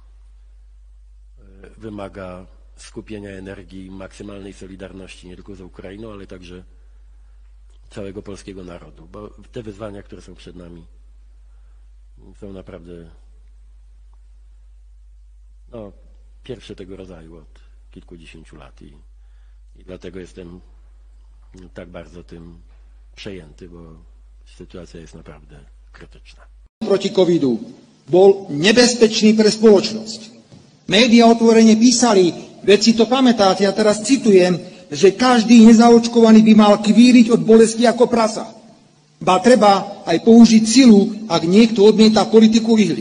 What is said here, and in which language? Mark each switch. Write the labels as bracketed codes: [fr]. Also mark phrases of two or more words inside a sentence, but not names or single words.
[pl] wymaga skupienia energii, maksymalnej solidarności nie tylko z Ukrainą, ale także całego polskiego narodu, bo te wyzwania, które są przed nami, są naprawdę pierwsze tego rodzaju od kilkudziesięciu lat i dlatego jestem tak bardzo tym przejęty, bo sytuacja jest naprawdę krytyczna. [sk] Proti covidu bol nebezpečný pre spoločnosť. Média otvorene písali, veď si to pamätáte, ja teraz citujem, že každý nezaočkovaný by mal kvíriť od bolesti ako prasa. Ba treba aj použiť silu, ak niekto odmieta politiku ihly.